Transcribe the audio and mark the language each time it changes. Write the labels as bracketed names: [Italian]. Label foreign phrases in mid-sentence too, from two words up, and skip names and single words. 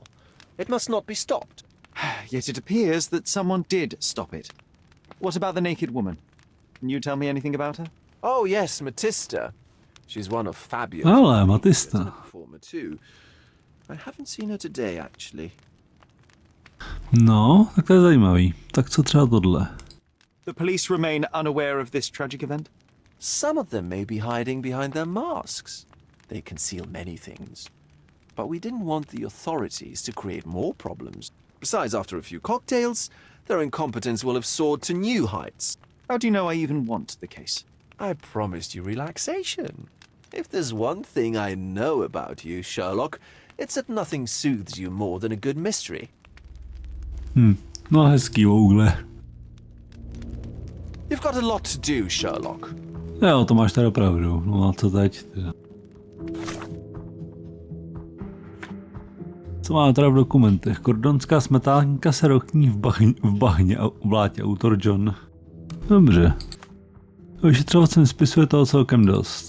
[English] It must not be stopped. Yet it appears that someone did stop it. What about the naked woman? Can you tell me anything about her? Oh yes, Matista. She's one of Fabio's [Czech] Ale, Matista. [English] performer too. I haven't seen her today, actually. [Czech] No, tak to je zajímavý. Tak co třeba tohle? [English] The police remain unaware of this tragic event? Some of them may be hiding behind their masks. They conceal many things. But we didn't want the authorities to create more problems. Besides, after a few cocktails, their incompetence will have soared to new heights. How do you know I even want the case? I promised you relaxation. If there's one thing I know about you, Sherlock, It's that nothing soothes you more than a good mystery. [Czech] No hezký Vogle. [English] You've got a lot to do, Sherlock. [Czech] Jo, to máš teda pravdu. No a co teď? Teda? Co máme teda v dokumentech? Kordonská smetánka se rokní v bahně a v blátě. Autor John. Dobře. Vyšetřovacím spisu je toho celkem dost.